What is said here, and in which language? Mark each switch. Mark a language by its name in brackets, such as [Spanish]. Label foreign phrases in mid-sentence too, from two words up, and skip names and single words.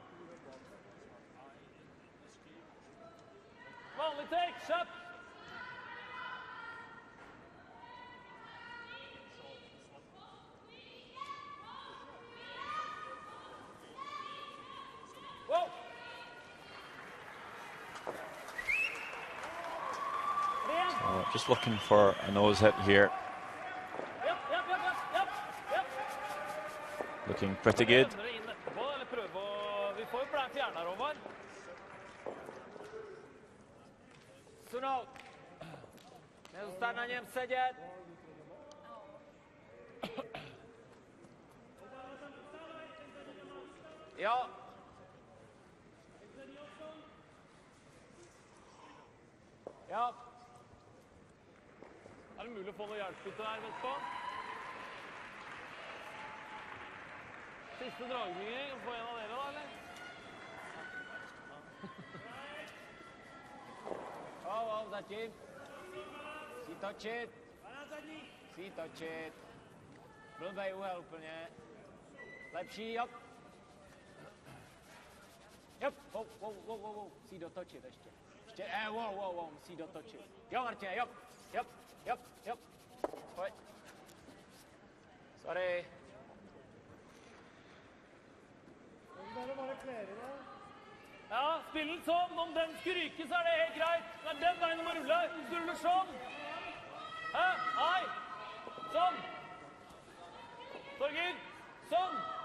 [Norwegian] Vanlig take, kjapp! Wow! [English] So just looking for a nose hit here. Looking pretty good. Sunout. [Czech] Nezůstat na něm sedět. Jo. [Norwegian] Ja. Er det mulig å få noe hjelpbytte der, Vestpå? Siste dragning, få en av dere da, eller? [Czech] Zatím. Si točit. Si točit. Blbej úhel úplně. Lepší, jop. Jop, wow. Musí dotočit ještě. Wow, musí dotočit. Jo, Martine, jop. Pojď. [English] Sorry. [Norwegian] Ja, spill den sånn. Om den skulle ryke, så er det helt greit. Men den veien du må rulle. Du ruller sånn. Hæ? Hei. Sånn. Torgil. Sånn.